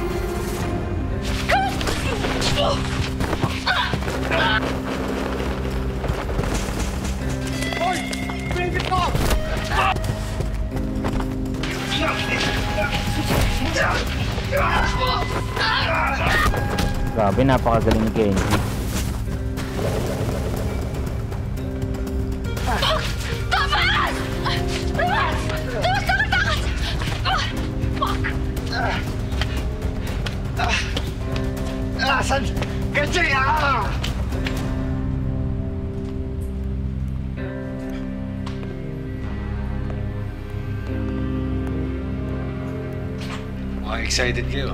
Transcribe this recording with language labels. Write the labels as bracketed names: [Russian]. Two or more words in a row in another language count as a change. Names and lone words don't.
[Filipino] Hoy! Pwede ko! Grabe, napakagaling ni Kenji. Tamas! Tamas! Tamas! Tamas! Fuck! Asan? Kasi Mukhang excited kayo.